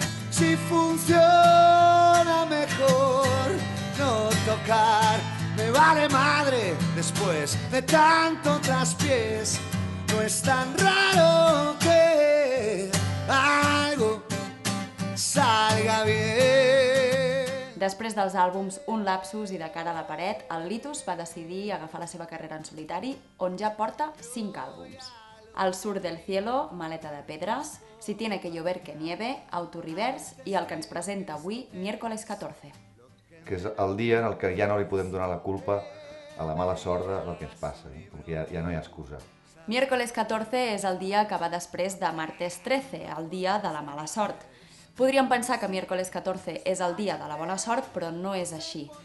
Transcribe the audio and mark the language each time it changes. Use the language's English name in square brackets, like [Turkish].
[Spanish] Si funciona mejor no tocar. Me vale madre después de tanto traspiés. No es tan raro que algo salga bien. [Catalan] Després dels àlbums Un lapsus i De cara a la paret, el Litus va decidir agafar la seva carrera en solitari, on ja porta 5 àlbums. Al sur del cielo, Maleta de pedres, Si tiene que llover que nieve, Autorivers i el que ens presenta avui, Miércoles 14. Que és el dia en el que ja no li podem donar la culpa a la mala sort del que ens passa, perquè ja no hi ha excusa. Miércoles 14 és el dia que va després de Martes 13, el dia de la mala sort. Podríem pensar que Miércoles 14 és el dia de la bona sort, però no és així.